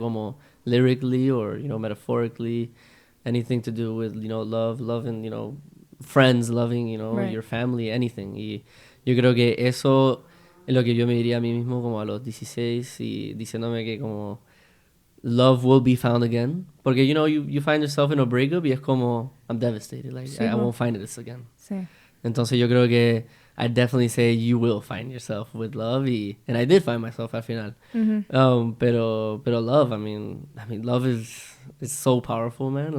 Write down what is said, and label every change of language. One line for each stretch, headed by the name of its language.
Spanish: como
English: lyrically or, you know, metaphorically, anything to do with, you know, loving, you know, friends, loving, you know, Right. your family, anything.
Spanish: Y yo creo que eso es lo que yo me diría a mí mismo como a los 16 y diciéndome que como
English: love will be found again.
Spanish: Porque,
English: you know, you find yourself in a breakup
Spanish: y es como,
English: I'm devastated. Like,
Spanish: Sí,
English: I
Spanish: po.
English: won't find this again.
Spanish: Sí. Entonces yo creo que
English: I definitely say you will find yourself with love. And I did find myself
Spanish: al final. Pero
English: love, I mean, love is so powerful, man.